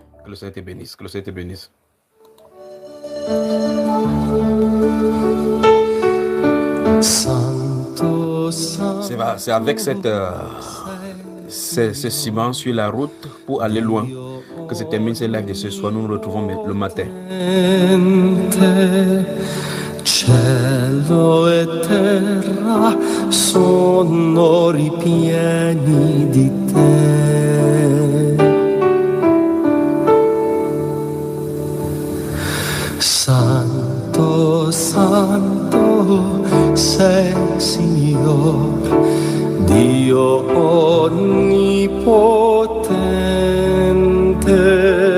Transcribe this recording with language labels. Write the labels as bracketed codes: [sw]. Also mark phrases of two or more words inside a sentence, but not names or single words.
[fr] Que le Seigneur te bénisse. Que le Seigneur te bénisse. C'est avec ce ciment sur la route pour aller loin que se termine ce live de ce soir. Nous nous retrouvons le matin. [it] Cielo e terra sono ripieni di te. Santo, santo sei Signor, Dio onnipotente.